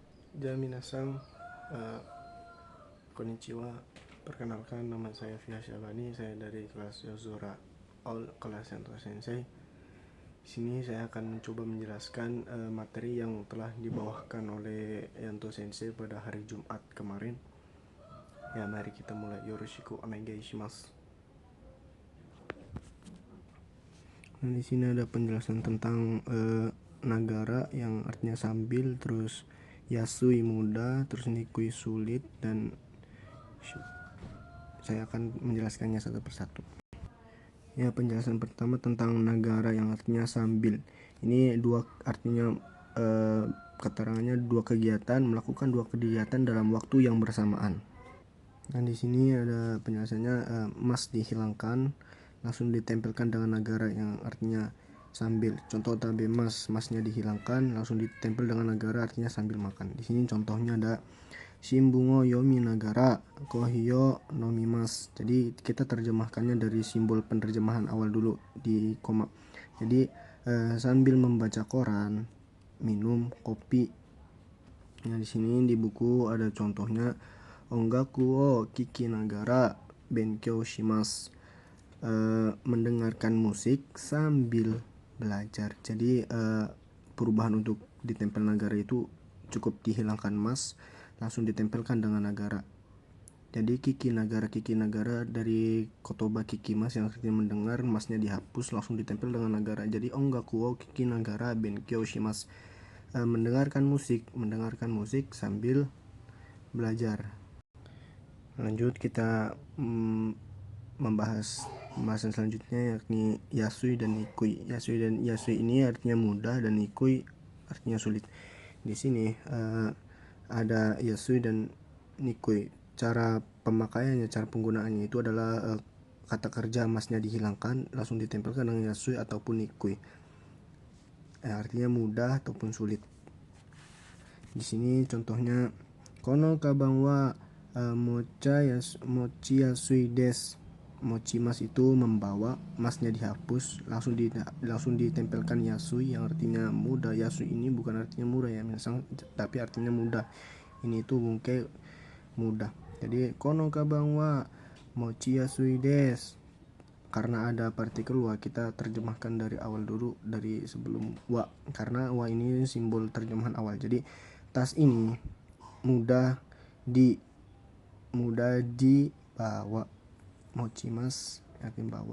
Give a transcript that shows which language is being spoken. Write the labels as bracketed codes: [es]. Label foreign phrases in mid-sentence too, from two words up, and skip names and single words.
[ja] じゃ皆さん、こんにちは. [id] Perkenalkan, nama saya Fia Syabani. Saya dari kelas Yozora All kelas Yanto Sensei. Di sini saya akan mencoba menjelaskan materi yang telah dibawakan oleh Yanto Sensei pada hari Jumat kemarin. Ya, mari kita mulai. [ja] よろしくお願いします. [id] Nah, di sini ada penjelasan tentang nagara yang artinya sambil, terus yasui mudah, terus nikui sulit, dan saya akan menjelaskannya satu persatu. Ya, penjelasan pertama tentang nagara yang artinya sambil. Ini dua artinya keterangannya dua kegiatan, melakukan dua kegiatan dalam waktu yang bersamaan. Nah, di sini ada penjelasannya, mas dihilangkan, langsung ditempelkan dengan nagara yang artinya sambil. Contoh [ja] 食べます, [id] masnya dihilangkan, langsung ditempel dengan nagara artinya sambil makan. Di sini contohnya ada [ja] 新聞を読みながらコーヒーを飲みます. [id] Jadi kita terjemahkannya dari simbol penerjemahan awal dulu di koma. Jadi sambil membaca koran, minum kopi. Nah, di sini di buku ada contohnya [ja] 音楽を聞きながら勉強します. [id] Mendengarkan musik sambil belajar. Jadi perubahan untuk ditempel nagara itu cukup dihilangkan mas, langsung ditempelkan dengan nagara. Jadi [ja] 聞きながら [id] dari [ja] 言葉聞きます [id] yang artinya mendengar, masnya dihapus, langsung ditempel dengan nagara. [ja] Jadi 音楽を聞きながら勉強します. [id] Mendengarkan musik sambil belajar. Lanjut kita membahas pembahasan selanjutnya, yakni yasui dan nikui. Yasui ini artinya mudah dan nikui artinya sulit. Di sini ada yasui dan nikui. Cara pemakaiannya, cara penggunaannya itu adalah kata kerja masnya dihilangkan, langsung ditempelkan dengan yasui ataupun nikui. Artinya mudah ataupun sulit. Di sini contohnya [ja] このかばんは持ちやすいです. 持ちます [id] itu membawa, masnya dihapus, langsung ditempelkan yasui yang artinya mudah. Yasui ini bukan artinya murah ya, tapi artinya mudah. Ini itu mungkin mudah. [ja] Jadi このかばんは持ちやすいです. [id] Karena ada partikel wa, kita terjemahkan dari awal dulu, dari sebelum wa, karena wa ini simbol terjemahan awal. Jadi tas ini mudah dibawa. Mochimas artinya bawa.